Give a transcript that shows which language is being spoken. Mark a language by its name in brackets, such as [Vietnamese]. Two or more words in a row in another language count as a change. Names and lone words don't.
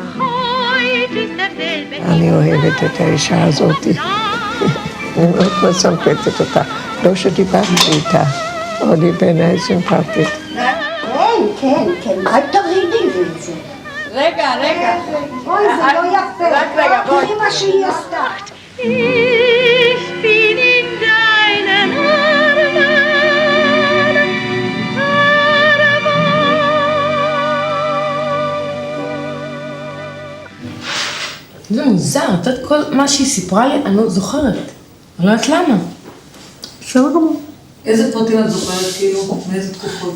[Hebrew] אני אוהבת את האישה הזאת. אני מאוד מסמפתת אותה. לא שדיברתי איתה, אבל היא בעיניי סימפטית. כן, אל תרידי לי את זה. רגע. אוי, זה לא יפה. רק רגע, בואי. תראי מה שהיא עשתה. [German] Ich bin in deinen Armen, [Hebrew] זה מוזר, את יודעת כל מה שהיא סיפרה לי, אני לא זוכרת. אני לא יודעת למה. בסדר גמור. איזה פרטים את זוכרת, כאילו, מאיזה תקופות?